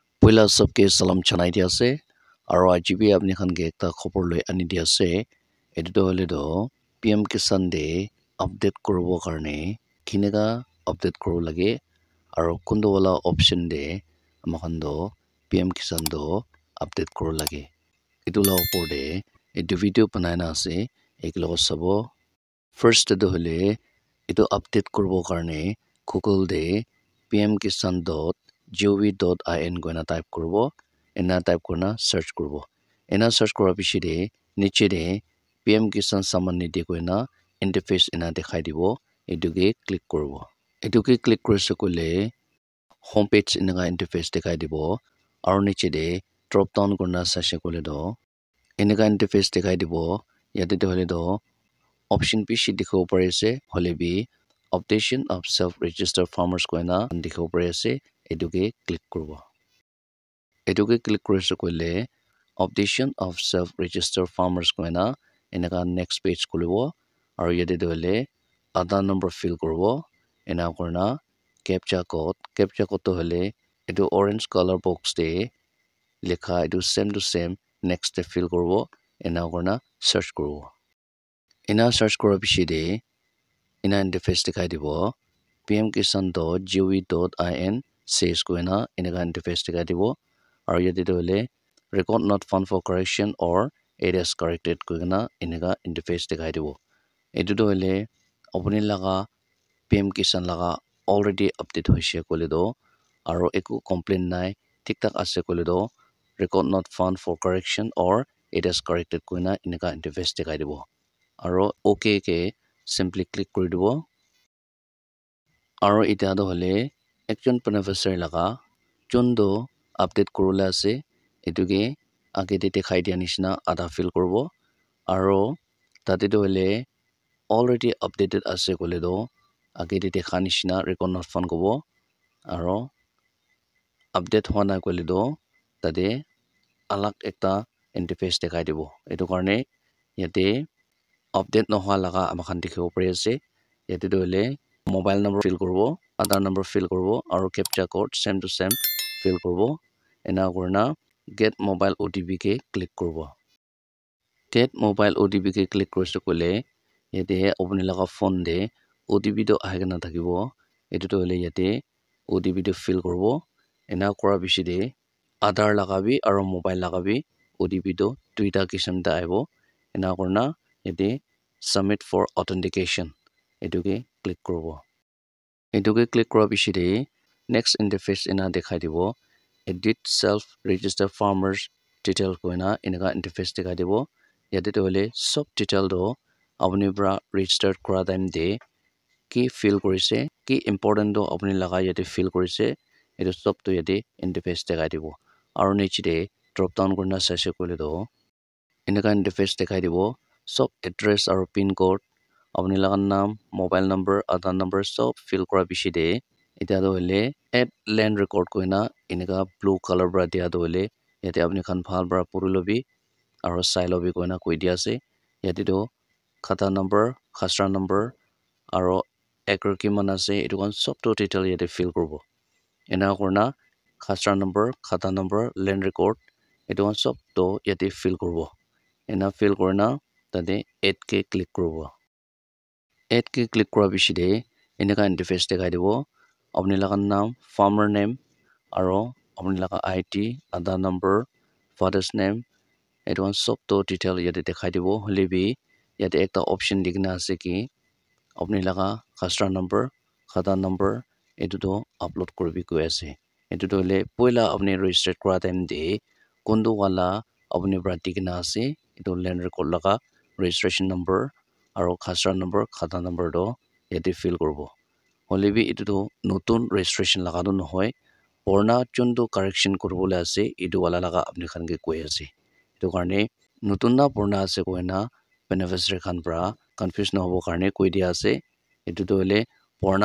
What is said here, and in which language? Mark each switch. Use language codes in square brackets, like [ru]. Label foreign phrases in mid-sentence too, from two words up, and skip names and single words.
[nag] Poila sabke salam chanai dia ase aro ajibi apni khan ke ekta khobor loi ani dia ase etu to hole do PM Kisan Day update koribo karne kinega update koribo lage aro kundo wala option de amakhan do PM Kisan do update koribo lage etu la opor de etu video banai na ase eklo sabo first to hole etu update koribo karne Google de pmkisan.gov.in goina type koribo ena type korna search koribo ena search kora bishi de niche de PM Kisan Samman Nidhi koina interface ena dekhai dibo etuke click koribo etuke click korise kole homepage ena interface dekhai dibo aro niche de [en] drop down [nag] korna sase kole do eneka interface dekhai dibo yate de hole do option bishi dikhibo pare ase hole bi [en] updation of self registered farmers [nag] koina dikhibo pare ase etuke click koribo etuke click korise kole [en] updation of self registered farmers [nag] koina eneka next page kolibo aro yate de hole Aadhaar number fill koribo ena korna [en] captcha code [nag] to hole etu [en] orange color box [nag] de likha etu [en] same to same next [nag] de fill koribo ena korna search koribo ena search kora bishi de ena interface dekhai dibo [en] pmkisan.gov.in says [nag] koina eneka interface dekhai dibo aro yate de hole [en] record not found for correction or it is corrected [nag] koina eneka interface dekhai dibo etu to hole apni laga PM Kisan laga [en] already update [nag] hoise kole do aro eku complaint nai thik thak ase kole do [en] record not found for correction or it is corrected [nag] koina eneka interface dekhai dibo aro okay ke [en] simply click [nag] kori dibo aro eta do hole ekjon beneficiary laga jondo update korula ase etuke age de dekhai dia nishina ada fill koribo aro tate do hole already updated ase kole do age de dekha nishina [en] record not found [nag] kobo aro update hwa na kole do tate alag ekta interface dekhai dibo etu karne yate update nohwa laga amakhan dikhibo pare ase yate do hole [en] mobile number fill [nag] koribo [en] Aadhaar number fill [nag] koribo aro [en] captcha code same to same fill [nag] koribo ena korna [en] get mobile OTP [nag] ke click koribo [en] get mobile OTP [nag] ke click korise kole yate apni laga phone de OTP to ahigena thakibo etu to hole yate OTP to fill koribo ena kora bishi de Aadhaar laga bi aro mobile laga bi OTP to duita kisam ta aibo ena korna yate [en] submit for authentication [nag] etuke click koribo etuke click kora bishi de [en] next interface [nag] ena dekhai dibo [en] edit self registered farmers detail [nag] koina eneka interface dekhai dibo yate to hole sob detail do apni bra registered kora time de ki fill korise ki important do apni laga yate fill korise etu sob to yate interface dekhai dibo aro niche de [en] drop down [nag] korna sase kole do eneka interface dekhai dibo sob address aro [en] pin code [nag] apni laga naam [en] mobile number Aadhaar number [nag] sob fill kora bishi de eta do hole add [en] land record [nag] koina eneka [en] blue color [nag] bra dia do hole yate apni khan bhal bra purilobi aro sailobi koina koi dia ase yate do khata number khasra number aro acre kiman ase etu kan sob to detail yate fill koribo ena korna khasra number khata number [en] land record [nag] etu kan sob to yate fill koribo ena fill korna tate add ke click koribo add ke click kora bishi de eneka interface dekhai dibo apni laga naam [en] farmer name [nag] aro apni laga ID [en] Aadhaar number father's name [nag] etu kan sob to detail yate dekhai dibo hole bi yate ekta option dikhina ase ki apni laga khasra number khata number etu to upload koribi koi ase etu to hole poila apni register kora time de kondo wala apni bra dikhina ase etu [en] land record [nag] laga [en] registration number [nag] aro khasra number khata number do yate fill koribo hole bi etu to notun registration laga do nohoi purna jondo correction koribole ase etu wala laga apni khan ke koi ase etu karne notun na purna ase koina beneficiary khan bra confuse nohobo karne koi dia ase etu to hole purna